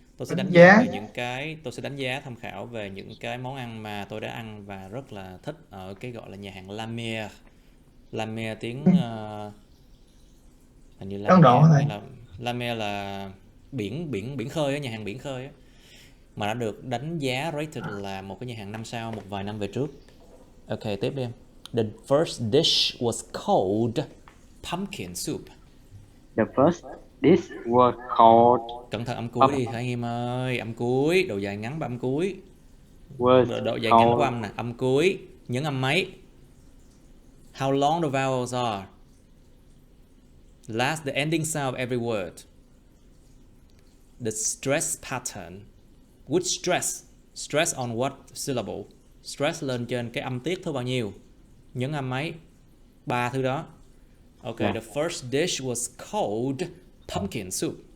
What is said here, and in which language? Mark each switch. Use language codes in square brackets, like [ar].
[vi] Tôi sẽ đánh giá về những cái, tôi sẽ đánh giá tham khảo về những cái món ăn mà tôi đã ăn và rất là thích ở cái gọi là nhà hàng La Mer. La Mer tiếng hình như La Mer hay là La Mer là biển khơi á, nhà hàng biển khơi á, mà đã được đánh giá rated là một cái nhà hàng 5 sao một vài năm về trước. Ok, tiếp đi em. [en] The first dish was called pumpkin soup. The first dish was called. [vi] Cẩn thận âm cuối đi anh em ơi, âm cuối, độ dài ngắn và âm cuối. Độ dài ngắn của âm nè, âm cuối, nhấn âm mấy. [en] How long the vowels are. Last the ending sound of every word. The stress pattern. Which stress? Stress on what syllable? [vi] Stress lên trên cái âm tiết thứ bao nhiêu? Nhấn âm mấy? 3 thứ đó. [en] Okay, the first dish was called pumpkin soup.